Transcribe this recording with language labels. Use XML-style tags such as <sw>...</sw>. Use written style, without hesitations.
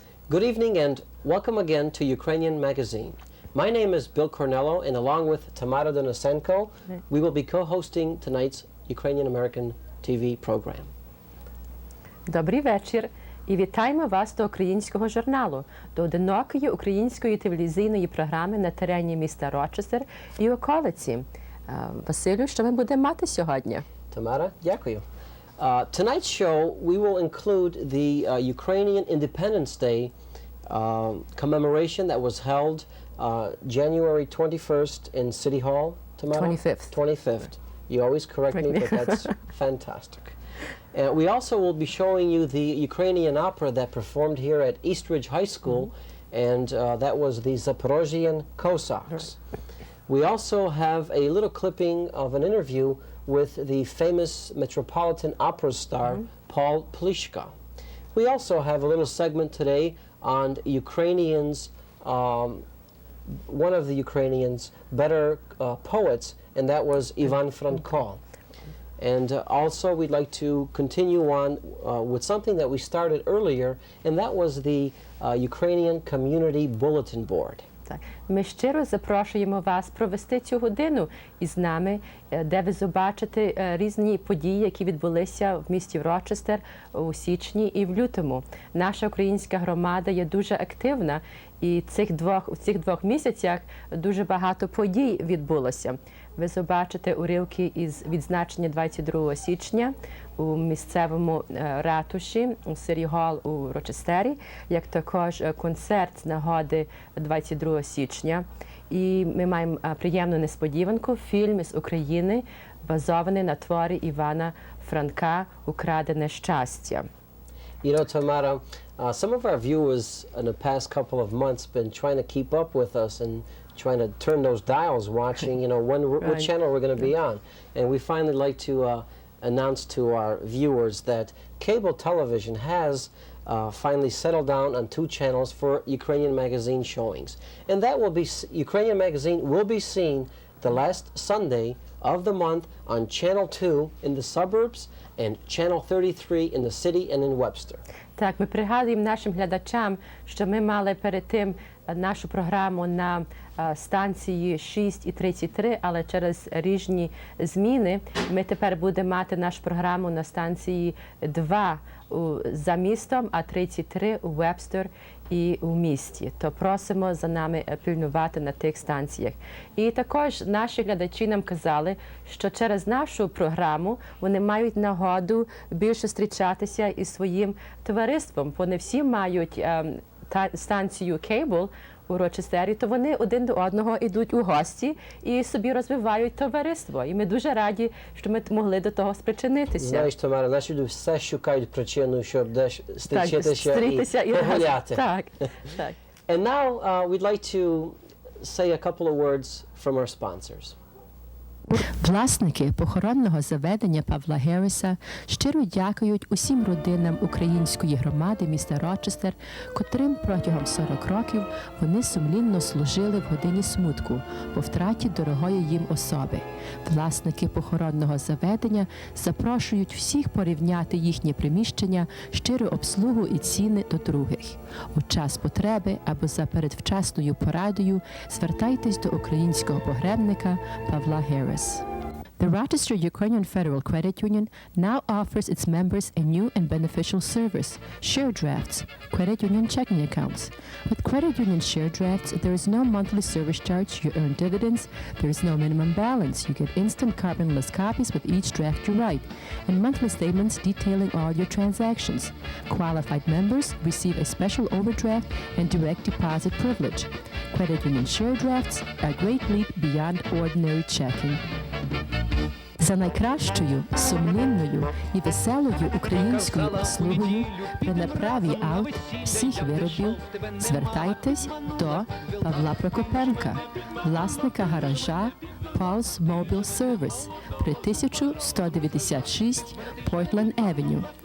<en>Good evening and welcome again to Ukrainian Magazine. My name is Bill Cornello, and along with Tamara Denisenko, we will be co-hosting tonight's Ukrainian American TV program.</en> <uk>Добрий вечір і вітаємо вас до українського журналу, до одинокої української телевізійної програми на терені міста Рочестер і околиці. Василю, що ми будемо мати сьогодні?</uk> <en>Tamara,</en> <uk>дякую.</uk> <en>Tonight's show, we will include the Ukrainian Independence Day commemoration that was held January 21st in City Hall. Tamara? 25th. 25th. You always correct me, but that's fantastic. We also will be showing you the Ukrainian opera that performed here at Eastridge High School, and that was the Zaporozhian Cossacks. We also have a little clipping of an interview with the famous Metropolitan Opera star, Paul Plishka. We also have a little segment today on Ukrainians, one of the Ukrainians' better poets, and that was Ivan Franko. And also we'd like to continue on with something that we started earlier, and that was the Ukrainian Community Bulletin Board.</en> <uk>Так. Ми щиро запрошуємо вас провести цю годину із нами, де ви побачите різні події, які відбулися в місті Рочестер у січні і в лютому. Наша українська громада є дуже активна, і у цих двох місяцях дуже багато подій відбулося. Ви побачите уривки із відзначення 22 січня у місцевому ратуші, у City Hall у Рочестері, як також концерт з нагоди 22 січня. І ми маємо приємну несподіванку, фільм з України, базований на творі Івана Франка «Украдене щастя».</uk> <en>You know, Tamara, some of our viewers in the past couple of months been trying to keep up with us and trying to turn those dials, watching, you know, what channel we're going to be on. And we finally like to announce to our viewers that cable television has finally settled down on 2 channels for Ukrainian Magazine showings. And that will be, Ukrainian Magazine will be seen the last Sunday of the month on Channel 2 in the suburbs and Channel 33 in the city and in Webster.</en> <uk>Так, ми пригадуємо нашим глядачам, що ми мали перед тим нашу програму на станції 6 і 33, але через різні зміни ми тепер будемо мати нашу програму на станції 2 за містом, а 33 у Вебстер і у місті. То просимо за нами пильнувати на тих станціях. І також наші глядачі нам казали, що через нашу програму вони мають нагоду більше зустрічатися із своїм товариством. Вони всі мають станцію Cable у Рочестері, то вони один до одного йдуть у гості і собі розвивають товариство. І ми дуже раді, що ми могли до того спричинитися. Знаєш, Тамара, наші люди все шукають причину, щоб десь зустрітися і погуляти. Так, так.</uk> <en>And now we'd like to say a couple of words from our sponsors.</en> <uk>Власники похоронного заведення Павла Герреса щиро дякують усім родинам української громади міста Рочестер, котрим протягом 40 років вони сумлінно служили в годині смутку по втраті дорогої їм особи. Власники похоронного заведення запрошують всіх порівняти їхнє приміщення, щиру обслугу і ціни до других. У час потреби або за передвчасною порадою звертайтесь до українського погребника Павла Герреса.</uk> <en>The Rochester Ukrainian Federal Credit Union now offers its members a new and beneficial service, share drafts, credit union checking accounts. With credit union share drafts, there is no monthly service charge, you earn dividends, there is no minimum balance, you get instant carbonless copies with each draft you write, and monthly statements detailing all your transactions. Qualified members receive a special overdraft and direct deposit privilege. Credit union share drafts are a great leap beyond ordinary checking.</en> <uk>За найкращою, сумлінною і веселою українською обслугою при направі аут всіх виробів звертайтесь до Павла Прокопенка, власника гаража Paul's Mobile Service при 1196 Portland Avenue.</uk>